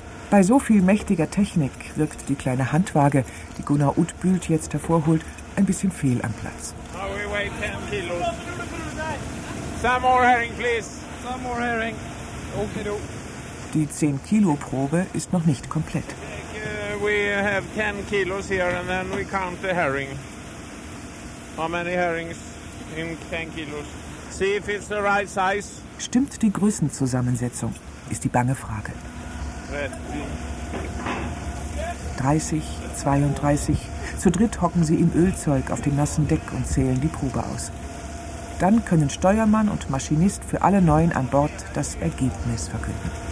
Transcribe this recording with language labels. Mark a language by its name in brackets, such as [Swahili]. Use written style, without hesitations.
[German] Bei so viel mächtiger Technik wirkt die kleine Handwaage, die Gunnar Utbult jetzt hervorholt, ein bisschen fehl am Platz. Die 10-Kilo-Probe ist noch nicht komplett. [English] How many herrings in 10 kilos? See if it's the right size. [German] Stimmt die Größenzusammensetzung, ist die bange Frage. 30, 32. Zu dritt hocken sie im Ölzeug auf dem nassen Deck und zählen die Probe aus. Dann können Steuermann und Maschinist für alle 9 an Bord das Ergebnis verkünden.